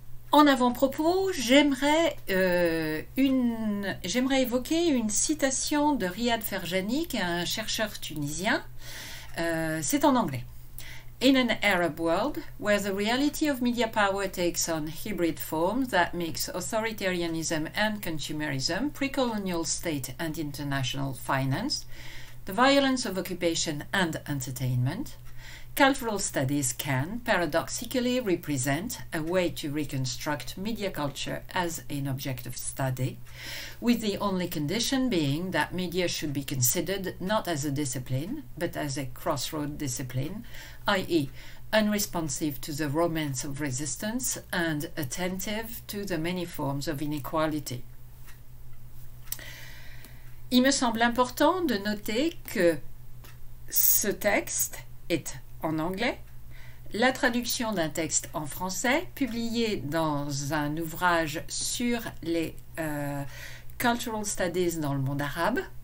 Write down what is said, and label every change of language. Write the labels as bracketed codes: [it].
[fr] En avant-propos, j'aimerais évoquer une citation de Riyad Ferjani, qui est un chercheur tunisien. C'est en anglais. [en] In an Arab world, where the reality of media power takes on hybrid forms that mix authoritarianism and consumerism, pre-colonial state and international finance, the violence of occupation and entertainment, cultural studies can, paradoxically, represent a way to reconstruct media culture as an object of study, with the only condition being that media should be considered not as a discipline, but as a crossroad discipline, i.e., unresponsive to the romance of resistance and attentive to the many forms of inequality. [fr] Il me semble important de noter que ce texte est en anglais, la traduction d'un texte en français, publié dans un ouvrage sur les Cultural Studies dans le monde arabe,